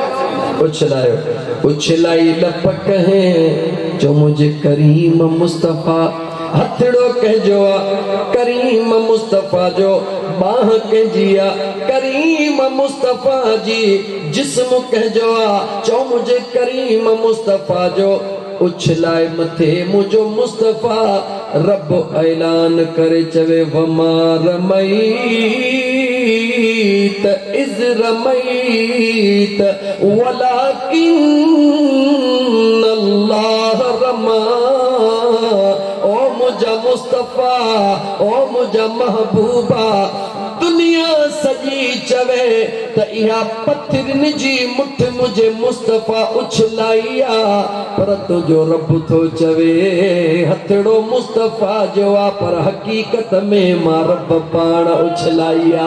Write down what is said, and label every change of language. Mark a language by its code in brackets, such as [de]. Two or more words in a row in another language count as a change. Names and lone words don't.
[sd] उछलाई लप कहें जो मुंहिंजे करीम मुस्तफ़ा हथड़ो कंहिंजो करीम मुस्तफ़ा जो बाह कंहिंजी करीम मुस्तफ़ा जी जिस्म कंहिंजो चो मुंहिंजे करीम मुस्तफ़ा जो उछलाए मथे मुझो मुस्तफ़ा रब ऐलान करे चवे वमा [ar] رميت إذ رميت ولكن الله رمى [sd] ओ मुझा मुस्तफ़ा ओ मुझा महबूबा दुनिया सजी चवे त इहा पत्थरनि जी मुठ मुझे मुस्तफ़ा उछलाई पर तुझो रब थो चवे हथड़ो मुस्तफ़ा जो पर हकीकत में मां रब पाण उछलाई